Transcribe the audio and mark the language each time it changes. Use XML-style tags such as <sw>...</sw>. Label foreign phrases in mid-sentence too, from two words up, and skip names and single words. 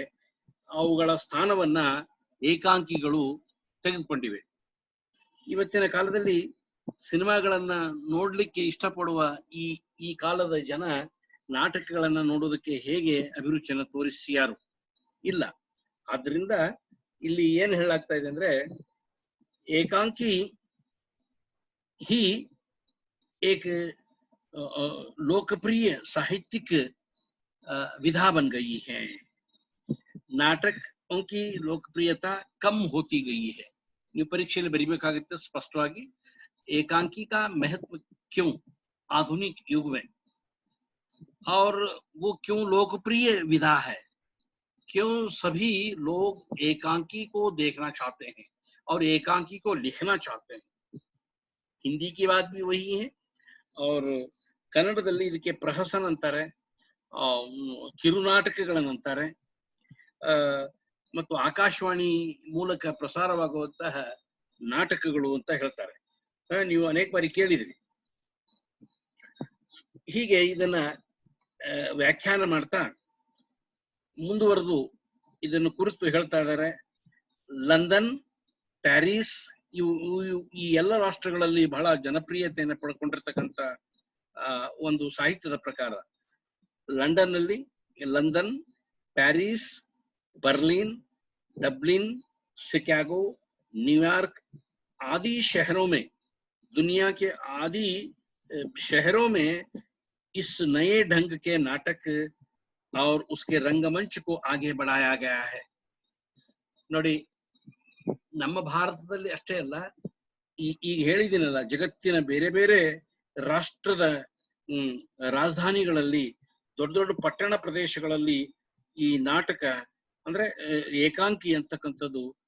<kn>ಅವುಗಳ ಸ್ಥಾನವನ್ನ ಏಕಾಂಕಿಗಳು ತೆಗೆದುಕೊಂಡಿವೆ. ಇವತ್ತಿನ ಕಾಲದಲ್ಲಿ ಸಿನಿಮಾಗಳನ್ನ ನೋಡ್ಲಿಕ್ಕೆ ಇಷ್ಟಪಡುವ ಈ ಕಾಲದ ಜನ ನಾಟಕಗಳನ್ನ ನೋಡೋದಕ್ಕೆ ಹೇಗೆ ಅಭಿರುಚಿಯನ್ನು ತೋರಿಸಿಯಾರು. ಇಲ್ಲ. ಆದ್ರಿಂದ ಇಲ್ಲಿ ಏನ್ ಹೇಳಾಗ್ತಾ ಇದೆ ಅಂದ್ರೆ</kn> <hi>एकांकी ही एक लोकप्रिय साहित्यिक विधा बन गई है। नाटकों की लोकप्रियता कम होती गई है।</hi> <kn>ನೀವು ಪರೀಕ್ಷೆಯಲ್ಲಿ ಬರಿಬೇಕಾಗುತ್ತೆ ಸ್ಪಷ್ಟವಾಗಿ</kn> <hi>एकांकी का महत्व क्यों आधुनिक युग में, और वो क्यों लोकप्रिय विधा है, क्यों सभी लोग एकांकी को देखना चाहते हैं और एकांकी को लिखना चाहते हैं। हिंदी की बात भी वही है और</hi> <kn>ಕನ್ನಡದಲ್ಲಿ ಇದಕ್ಕೆ ಪ್ರಹಸನ ಅಂತಾರೆ, ಕಿರುನಾಟಕಗಳನ್ನು ಅಂತಾರೆ, ಮತ್ತು ಆಕಾಶವಾಣಿ ಮೂಲಕ ಪ್ರಸಾರವಾಗುವಂತಹ ನಾಟಕಗಳು ಅಂತ ಹೇಳ್ತಾರೆ. ನೀವು ಅನೇಕ ಬಾರಿ ಕೇಳಿದ್ರಿ. ಹೀಗೆ ಇದನ್ನ ವ್ಯಾಖ್ಯಾನ ಮಾಡ್ತಾ ಮುಂದುವರೆದು ಇದನ್ನು ಕುರಿತು ಹೇಳ್ತಾ ಇದ್ದಾರೆ. ಲಂಡನ್, ಪ್ಯಾರಿಸ್ ಈ ಎಲ್ಲ ರಾಷ್ಟ್ರಗಳಲ್ಲಿ ಬಹಳ ಜನಪ್ರಿಯತೆಯನ್ನು ಪಡ್ಕೊಂಡಿರ್ತಕ್ಕಂಥ ಒಂದು ಸಾಹಿತ್ಯದ ಪ್ರಕಾರ</kn> <hi>लंदन, पेरिस, बर्लिन, डबलिन, शिकागो, न्यूयॉर्क आदि शहरों में, दुनिया के आदि शहरों में इस नए ढंग के नाटक और उसके रंगमंच को आगे बढ़ाया गया है।</hi> <kn>ನೋಡಿ, ನಮ್ಮ ಭಾರತದಲ್ಲಿ ಅಷ್ಟೇ ಅಲ್ಲ, ಈಗ ಹೇಳಿದಿನಲ್ಲ, ಜಗತ್ತಿನ ಬೇರೆ ಬೇರೆ ರಾಷ್ಟ್ರದ ರಾಜಧಾನಿಗಳಲ್ಲಿ, ದೊಡ್ಡ ದೊಡ್ಡ ಪಟ್ಟಣ ಪ್ರದೇಶಗಳಲ್ಲಿ ಈ ನಾಟಕ ಅಂದ್ರೆ ಏಕಾಂಕಿ ಅಂತಕ್ಕಂಥದ್ದು</kn>